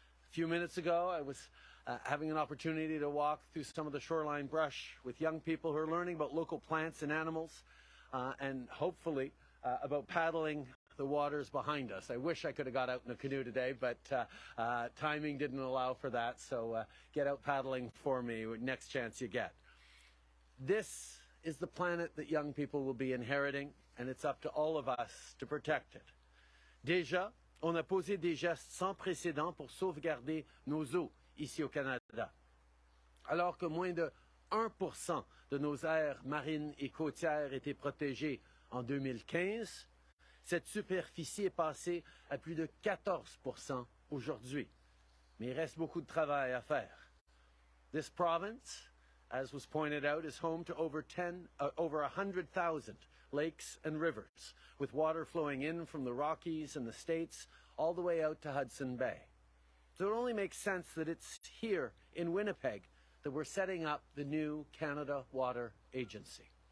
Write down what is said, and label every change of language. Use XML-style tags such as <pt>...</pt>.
<en>A few minutes ago, I was having an opportunity to walk through some of the shoreline brush with young people who are learning about local plants and animals and hopefully about paddling the waters behind us. I wish I could have got out in a canoe today, but timing didn't allow for that, so get out paddling for me next chance you get. This is the planet that young people will be inheriting, and it's up to all of us to protect it.</en> <fr>Déjà, on a posé des gestes sans précédent pour sauvegarder nos eaux ici au Canada. Alors que moins de 1% de nos aires marines et côtières étaient protégées en 2015, cette superficie est passée à plus de 14% aujourd'hui. Mais il reste beaucoup de travail à faire.</fr> <en>This province, as was pointed out, is home to over 100,000 lakes and rivers, with water flowing in from the Rockies and the States all the way out to Hudson Bay. So it only makes sense that it's here in Winnipeg that we're setting up the new Canada Water Agency.</en>